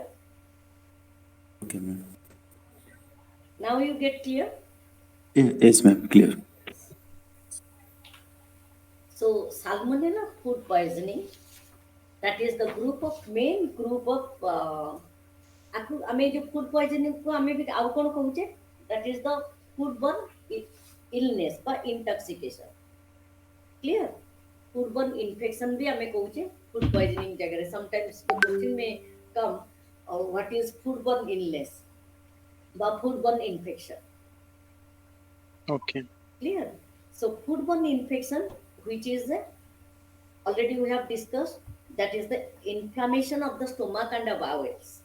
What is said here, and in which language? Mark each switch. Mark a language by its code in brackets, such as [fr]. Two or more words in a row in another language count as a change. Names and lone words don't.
[en] okay ma'am now you get clear yes ma'am clear so salmonella food poisoning that is the group of main group of [or] ଆକୁ ଆମେ ଯୋଉ ଫୁଡ୍ ପଏଜନିଂକୁ ଆମେ ବି ଆଉ କ'ଣ କହୁଛେ [en] that is the food borne illness ବା intoxication clear food borne infection [or] ବି ଆମେ କହୁଛେ [en] food poisoning ଜାଗାରେ sometimes the question may come what is food borne illness ବା food borne infection Okay. clear so food borne infection which is already we have discussed that is the inflammation of the stomach and the bowels.